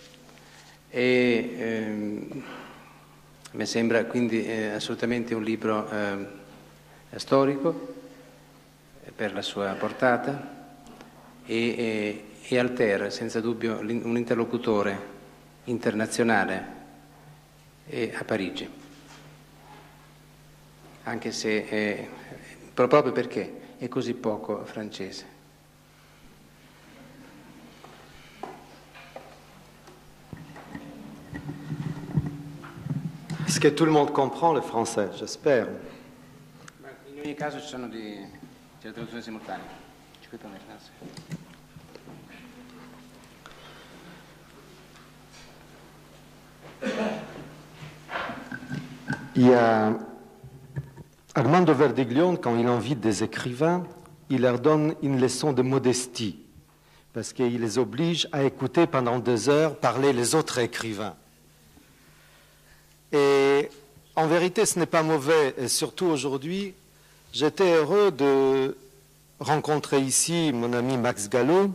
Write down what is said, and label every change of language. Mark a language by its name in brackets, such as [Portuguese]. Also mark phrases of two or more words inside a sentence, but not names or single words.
[Italian] Mi sembra quindi assolutamente un libro storico per la sua portata e Alter, senza dubbio, un interlocutore internazionale a Parigi, anche se proprio perché è così poco francese. [French] Est-ce que tout le monde comprend le français? J'espère. [Italian] In ogni caso c'è la traduzione simultanea. [French] Il y a Armando Verdiglione, quand il invite des écrivains, il leur donne une leçon de modestie, parce qu'il les oblige à écouter pendant 2 heures parler les autres écrivains. Et en vérité, ce n'est pas mauvais, et surtout aujourd'hui, j'étais heureux de rencontrer ici mon ami Max Gallo.